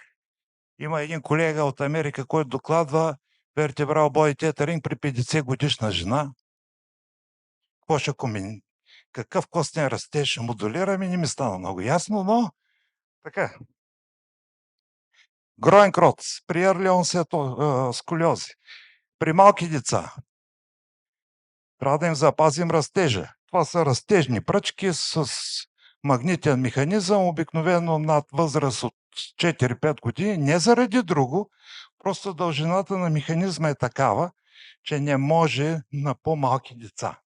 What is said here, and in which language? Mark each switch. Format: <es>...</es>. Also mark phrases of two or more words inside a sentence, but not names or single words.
<bg>Има един колега от Америка, който докладва</bg> <en>Vertebral Body Tethering</en> <bg>при 50 годишна жена. Какво ще какъв костен растеж ще модулираме, не ми стана много ясно, но така. Гроенкрот при</bg> <en>early onset</en> <bg>сколиози. При малки деца трябва да им запазим растежа. Това са растежни пръчки с магнитен механизъм, обикновено над възраст от 4-5 години, не заради друго, просто дължината на механизма е такава, че не може на по-малки деца.</bg>